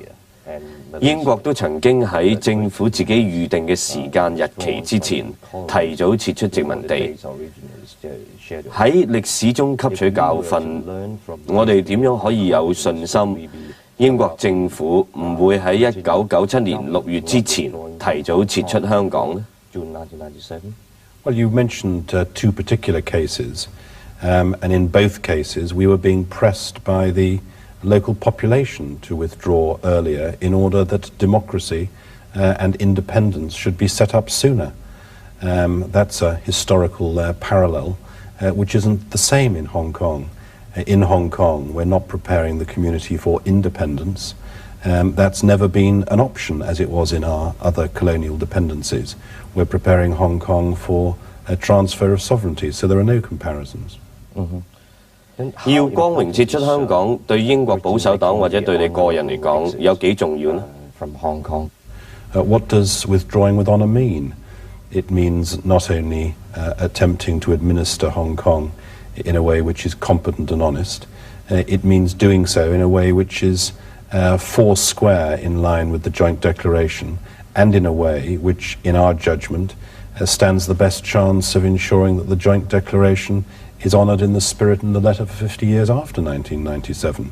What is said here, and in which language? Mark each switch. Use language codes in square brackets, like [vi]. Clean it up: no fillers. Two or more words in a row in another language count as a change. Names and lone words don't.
[yue] 英國都曾經喺政府自己預定嘅時間日期之前，提早撤出殖民地。喺歷史中吸取教訓，我哋點樣可以有信心英國政府唔會喺1997年6月之前提早撤出香港呢？ [en] Well, you mentioned two particular cases, and in both cases we were being pressed by the local population to withdraw earlier in order that democracy and independence should be set up sooner. That's a historical parallel, which isn't the same in Hong Kong. In Hong Kong, we're not preparing the community for independence. That's never been an option as it was in our other colonial dependencies. We're preparing Hong Kong for a transfer of sovereignty, so there are no comparisons. [yue] 要光榮撤出香港，對英國保守黨或者對你個人嚟講，有幾重要呢？ [en] What does withdrawing with honour mean? It means not only attempting to administer Hong Kong in a way which is competent and honest, it means doing so in a way which is foursquare in line with the joint declaration, and in a way which, in our judgment, stands the best chance of ensuring that the joint declaration is honoured in the spirit and the letter for 50 years after 1997.